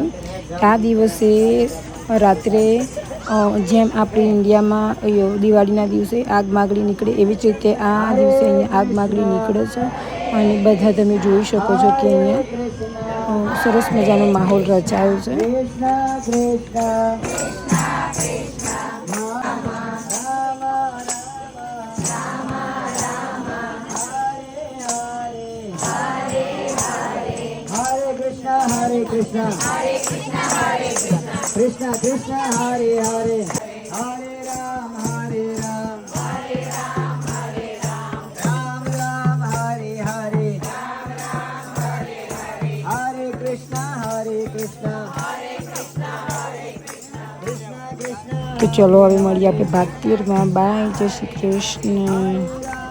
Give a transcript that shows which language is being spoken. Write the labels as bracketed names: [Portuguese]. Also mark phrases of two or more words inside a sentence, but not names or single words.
[Gujarati] આ દિવસે રાત્રે જેમ આપણે ઇન્ડિયામાં દિવાળીના દિવસે આગ માગડી નીકળે, એવી જ રીતે આ દિવસે અહીંયા આગ માગડી નીકળે છે અને બધા તમે જોઈ શકો છો કે અહીંયા સરસ મજાનો માહોલ રચાયો છે। [Sanskrit] Hare Krishna, Krishna Krishna, Hare Hare, Hare Ram, Hare Ram, Ram Ram, Hare Hare, Hare Krishna, Krishna Krishna। [Gujarati] તો ચલો હવે મળીએ આપણે ભાગ 13માં। બાય, જય શ્રી કૃષ્ણ।